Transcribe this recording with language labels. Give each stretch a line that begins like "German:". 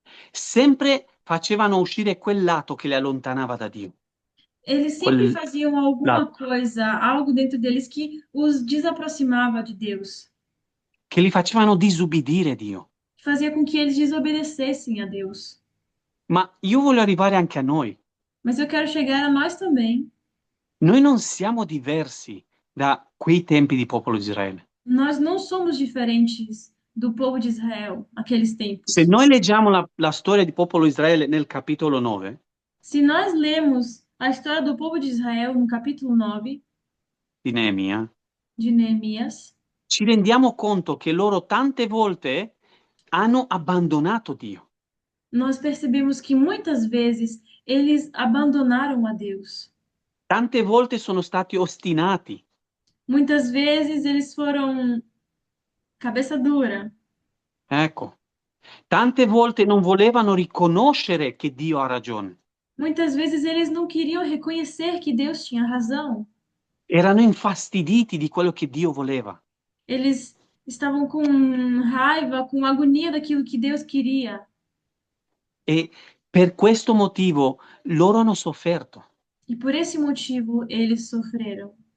Italian: sempre facevano uscire quel lato che li allontanava da Dio.
Portuguese: eles sempre
Italian: Quel
Portuguese: faziam alguma
Italian: lato
Portuguese: coisa, algo dentro deles que os desaproximava de Deus,
Italian: che li facevano disubbidire Dio.
Portuguese: que fazia com que eles desobedecessem a Deus.
Italian: Ma io voglio arrivare anche a noi.
Portuguese: Mas eu quero chegar a nós também.
Italian: Noi non siamo diversi da quei tempi di popolo di Israele.
Portuguese: Nós não somos diferentes do povo de Israel, aqueles
Italian: Se
Portuguese: tempos.
Italian: noi leggiamo la storia di popolo di Israele nel capitolo 9,
Portuguese: Se nós lemos a história do povo de Israel no capítulo 9
Italian: di Neemia,
Portuguese: de Neemias,
Italian: ci rendiamo conto che loro tante volte hanno abbandonato Dio.
Portuguese: nós percebemos que muitas vezes eles abandonaram a Deus.
Italian: Tante volte sono stati ostinati.
Portuguese: Muitas vezes eles foram cabeça dura.
Italian: Ecco. Tante volte non volevano riconoscere che Dio ha ragione.
Portuguese: Muitas vezes eles não queriam reconhecer que Deus tinha razão.
Italian: Erano infastiditi di quello che Dio voleva.
Portuguese: Eles estavam com raiva, com agonia daquilo que Deus queria.
Italian: E per questo motivo loro hanno sofferto.
Portuguese: E por esse motivo eles sofreram.